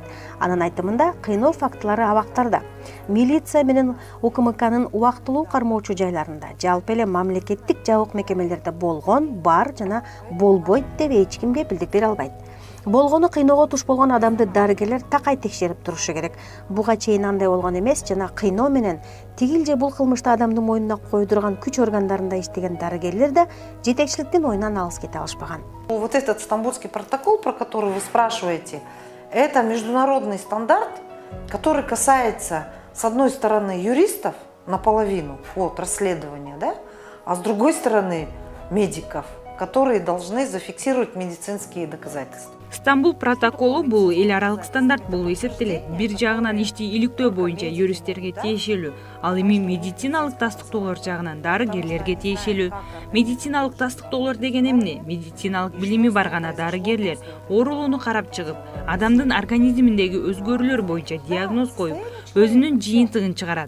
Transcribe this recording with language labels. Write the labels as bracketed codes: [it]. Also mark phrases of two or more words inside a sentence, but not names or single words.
[ky] Анын айтымында кыйноо фактылары абактарда. Милиция менен УКМКнын убактылуу кармоочу жайларында, жалпы эле мамлекеттик жабык мекемелерде болгон, бар жана болбойт деп эч ким кепилдик бере албайт. Болгону кыйноого туш болгон адамды дарыгерлер такай текшерип турушу керек. Буга чейин андай болгон эмес жана кыйноо менен тигил же бул кылмышты адамдын мойнуна койдурган күч органдарында иштеген дарыгерлер да жетекчиликтин оюнан алыс кете алышпаган. [ru] Вот этот Стамбульский протокол, про который вы спрашиваете, это международный стандарт, который касается, с одной стороны, юристов наполовину, вход расследования, да, а с другой стороны, медиков, которые должны зафиксировать медицинские доказательства. [ky] Стамбул протоколу бул эл аралык стандарт болуп эсептелет. Бир жагынан ишти иликтөө боюнча юристтерге тиешелүү, ал эми медициналык тастыктоолор жагынан дарыгерлерге тиешелүү. Медициналык тастыктоолор деген эмне? Медициналык билими бар гана дарыгерлер оорулууну карап чыгып, адамдын организминдеги өзгөрүүлөр боюнча диагноз коюп, өзүнүн жыйынтыгын чыгарат.